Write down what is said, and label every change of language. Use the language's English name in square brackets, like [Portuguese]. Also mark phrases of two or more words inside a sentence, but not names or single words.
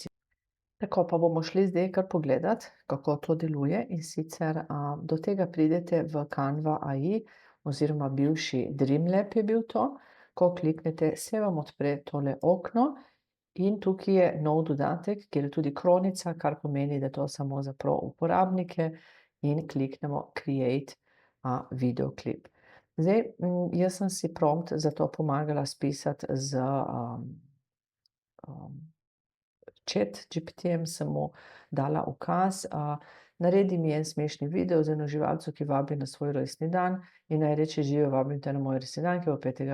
[Slovenian] Tako pa bomo šli zdaj kar pogledat, kako to deluje, in sicer do tega pridete v Canva AI oziroma bivši Dreamlab je bil to. Ko kliknete, se vam odpre tole okno in tukaj je nov dodatek, kjer je tudi kronica, kar pomeni, da je to samo za pro uporabnike, in kliknemo [English] Create video clip. [Slovenian] Zdaj, jaz sem si prompt za to pomagala spisati z ChatGPT-jem, sem mu dala ukaz, naredi mi en smešni video z eno živalco, ki vabi na svoj rojstni dan, in naj reče: "Živjo, vabim te na moj rojstni dan, ki bo 5.